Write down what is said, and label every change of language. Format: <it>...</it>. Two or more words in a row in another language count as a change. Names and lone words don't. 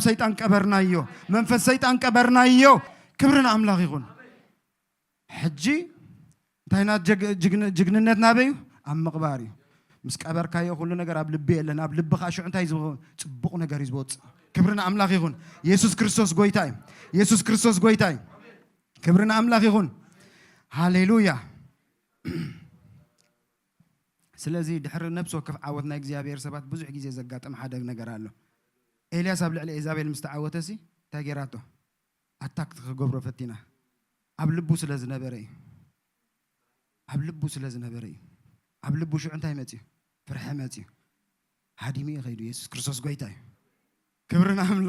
<ti>ሰይጣን ቀበርናዮ መንፈስ ሰይጣን ቀበርናዮ</ti> <am>ክብርና አምላክ ይሁን</am> <ti>ሕጂ እንታይና ጅግንነት ናበዩ ኣብ ምቕባር እዩ ምስ ቀበርካዮ ኩሉ ነገር ኣብ ልቢ የለን ኣብ ልብኻ ሽዑ እንታይ ዝኸውን ጽቡቕ ነገር እዩ ዝወፅእ</ti> <am>ክብርና አምላክ ይሁን</am> <ti>ኢየሱስ ክርስቶስ ጎይታ እዩ ኢየሱስ ክርስቶስ ጎይታ እዩ</ti> <am>ክብርና አምላክ ይሁን</am> <ti>ሃሌሉያ ስለዚህ ድሕሪ ነብሶ ከፍ ዓወት ናይ እግዚአብሔር ሰባት ብዙሕ ግዜ ዘጋጥም ሓደ ነገር ኣሎ ኤልያስ ኣብ ልዕሊ ኢዛቤል ምስ ተዓወተሲ እንታይ ጌራቶ ኣታክ ክገብሮ ፈቲና ኣብ ልቡ ስለ ዝነበረ እዩ ኣብ ልቡ ሽዑ እንታይ መፅዩ ፍርሒ መፅዩ ሃዲሚ ይኸይዱ ኢየሱስ ክርስቶስ ጎይታ እዩ ክብርና</ti>